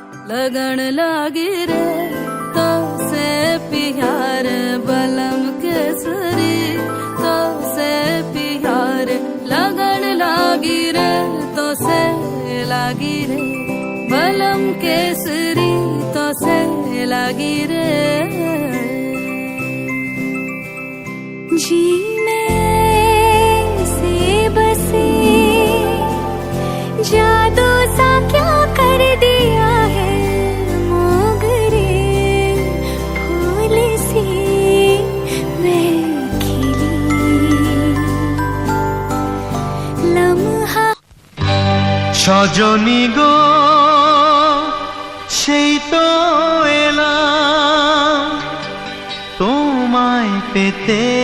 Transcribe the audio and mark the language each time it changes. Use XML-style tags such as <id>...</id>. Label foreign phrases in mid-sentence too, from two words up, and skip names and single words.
<hi>लगन लागी रे तो से प्यार बलम केसरी तो से प्यार लगन लागी रे तो से लागी रे बलम केसरी तो से लागी रे जी में से बसे जादू सा क्या कर दिया है मोगरे फूल से मैं खिली लम्हा</hi> <bn>সজনী গো সেই তো এলাম তোমায় পেতে</bn>